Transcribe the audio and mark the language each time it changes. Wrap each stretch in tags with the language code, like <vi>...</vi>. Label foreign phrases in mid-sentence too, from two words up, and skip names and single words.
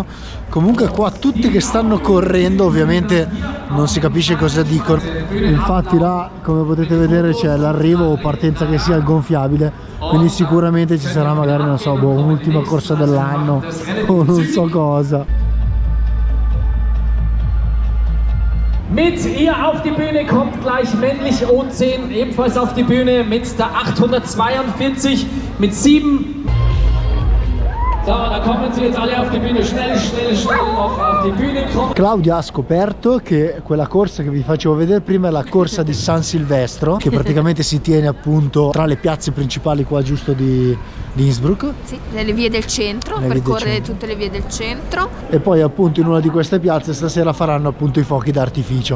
<it>Comunque qua tutti che stanno correndo, ovviamente non si capisce cosa dicono. Infatti là, come potete vedere, c'è l'arrivo o partenza che sia il gonfiabile, quindi sicuramente ci sarà magari, non so, un'ultima corsa dell'anno o non so cosa.</it> <de>Mit ihr auf die Bühne kommt gleich männlich O10, ebenfalls auf die Bühne mit der 842 mit 7. So, da kommen sie jetzt alle auf die Bühne, schnell noch auf die Bühne kommen.</de> <it>Claudia ha scoperto che quella corsa che vi facevo vedere prima è la corsa di San Silvestro, che praticamente si tiene appunto tra le piazze principali qua giusto di Innsbruck. Sì, nelle vie del centro, percorre tutte le vie del centro. E poi appunto in una di queste piazze stasera faranno appunto i fuochi d'artificio.</it>